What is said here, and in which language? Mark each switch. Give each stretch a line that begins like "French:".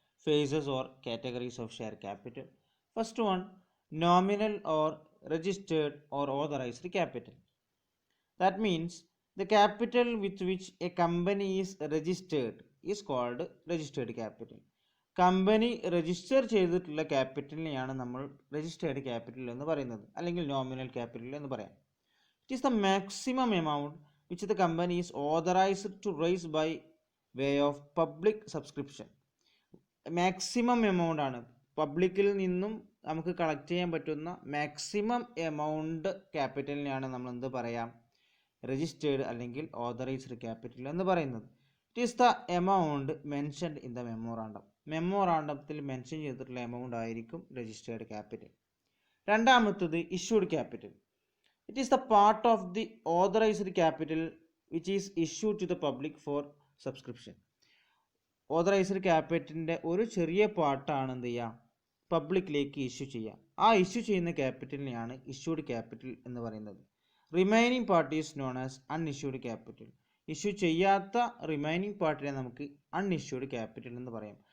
English: Phases or categories of share capital. First one, nominal or registered or authorised capital. That means the capital with which a company is registered is called registered capital.
Malayalam: Company register ചെയ്തിട്ടുള്ള ക്യാപിറ്റലിനെയാണ് നമ്മൾ registered capital എന്ന് പറയുന്നത്, അല്ലെങ്കിൽ nominal capital എന്ന് പറയാം.
English: It is the maximum amount which the company is authorized to raise by way of public subscription.
Malayalam: Maximum amount ആണ്, പബ്ലിക്കിൽ നിന്നും നമുക്ക് കളക്ട് ചെയ്യാൻ പറ്റുന്ന മാക്സിമം എമൗണ്ട് ക്യാപിറ്റലിനെയാണ് നമ്മൾ എന്ത് പറയാം? രജിസ്റ്റേർഡ് അല്ലെങ്കിൽ ഓതറൈസ്ഡ് ക്യാപിറ്റൽ എന്ന് പറയുന്നത്.
English: it is the amount mentioned in the
Malayalam: മെമ്മോറാണ്ടത്തിൽ mention ചെയ്തിട്ടുള്ള എമൗണ്ട് ആയിരിക്കും രജിസ്റ്റേർഡ് ക്യാപിറ്റൽ. രണ്ടാമത്തത് issued capital.
English: It is the part of the authorized capital which is issued to the public for subscription.
Malayalam: Authorised ക്യാപിറ്റലിൻ്റെ ഒരു ചെറിയ പാർട്ടാണ് എന്ത് ചെയ്യുക? പബ്ലിക്കിലേക്ക് ഇഷ്യൂ ചെയ്യുക. ആ ഇഷ്യൂ ചെയ്യുന്ന ക്യാപിറ്റലിനെയാണ് ഇഷ്യൂഡ് ക്യാപിറ്റൽ എന്ന് പറയുന്നത്.
English: Remaining part is known as unissued capital.
Malayalam: Issue ചെയ്യാത്ത റിമൈനിങ് പാർട്ടിനെ നമുക്ക് അൺഇഷ്യൂഡ് ക്യാപിറ്റൽ എന്ന് പറയാം.